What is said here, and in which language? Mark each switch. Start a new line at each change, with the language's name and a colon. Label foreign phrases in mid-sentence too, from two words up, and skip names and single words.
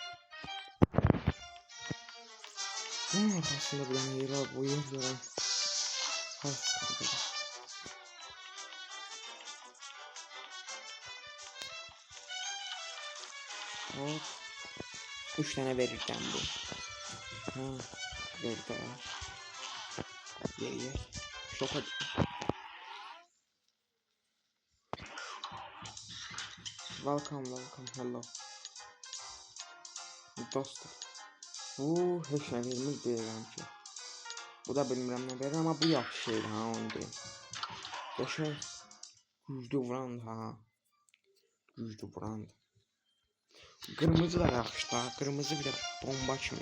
Azerbaijani: Bunun arxasında bir dənə yer var, bu yer görən hasıdır. Hop.
Turkish: 3 tane verirken bu. Ha, verdi. Ye. Şoka.
English: Welcome, hello.
Azerbaijani: Dostum. Bu heç nə vermir deyirəm ki. Bu da bilmirəm nə verir, amma bu yaxşı şeydir ha, onu deyim. Qəşəng güclü vuran ha. Güclü vuran. Kırmızı da yaxşı da, kırmızı bir de bomba kimi.